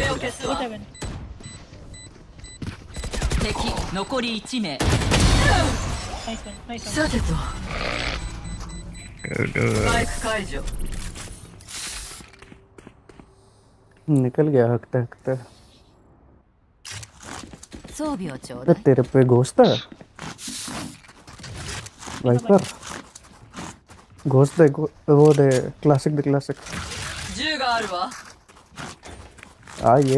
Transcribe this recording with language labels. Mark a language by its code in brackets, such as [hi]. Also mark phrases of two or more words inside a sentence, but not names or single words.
[ja] 壁を消すわ 7 敵残り1名 [en] nice one nice one [ja] さてとスパイク解除 [hi] निकल गया हकते हकते [ja] 装備をちょう [hi] अरे [ja] だい [hi] तेरे पे घोस्ट है वाइपर घोस्ट दे वो दे क्लासिक दे क्लासिक [ja] 銃があるわ [hi] आ ये